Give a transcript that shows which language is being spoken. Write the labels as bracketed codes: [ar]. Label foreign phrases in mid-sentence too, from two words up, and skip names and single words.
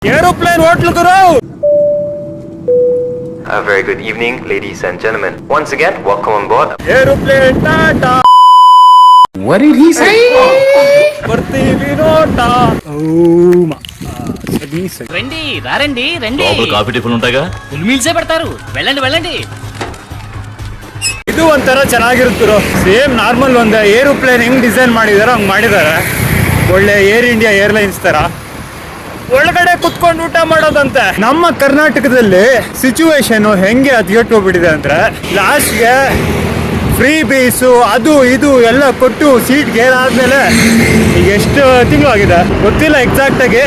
[kn] ಏರೋಪ್ಲೇನ್ ಹೋಟ್ಲು ಗುರು. [en] A very good evening, ladies and gentlemen. Once again, welcome on board. [kn] ಏರೋಪ್ಲೇನ್ ಟಾಟಾ. [en] What did he say? [kn] ಬರ್ತೀವಿ ನೋಟ. [te] రండి రారండి రండి. లోపల కాఫీ టిఫిన్ ఉంటాయిగా. ఫుల్ మీల్సే పెడతారు. వెళ్ళండి వెళ్ళండి. [kn] ಇದು ಒಂಥರ ಚೆನ್ನಾಗಿರುತ್ತರು. [en] same normal [kn] ಒಂದು ಏರೋಪ್ಲೇನ್ ಹೆಂಗ್ ಡಿಸೈನ್ ಮಾಡಿದಾರೋ ಹಂಗ್ ಮಾಡಿದಾರೆ. ಒಳ್ಳೆ ಏರ್ ಇಂಡಿಯಾ ಏರ್ಲೈನ್ಸ್ ತರ ಒಳಗಡೆ ಕುತ್ಕೊಂಡು ಊಟ ಮಾಡೋದಂತೆ. ನಮ್ಮ ಕರ್ನಾಟಕದಲ್ಲಿ ಸಿಚುವೇಶನ್ ಹೆಂಗೆ ಹದ್ಗೆಟ್ಟೋಗ್ಬಿಟ್ಟಿದೆ ಅಂದ್ರೆ ಲಾಸ್ಟ್ಗೆ ಫ್ರೀ ಬೀಸು ಅದು ಇದು ಎಲ್ಲ ಕೊಟ್ಟು ಸೀಟ್ ಗೇರ್ ಆದ್ಮೇಲೆ ಈಗ ಎಷ್ಟು ತಿಂಗಳು ಆಗಿದೆ ಗೊತ್ತಿಲ್ಲ ಎಕ್ಸಾಕ್ಟ್ ಆಗಿ.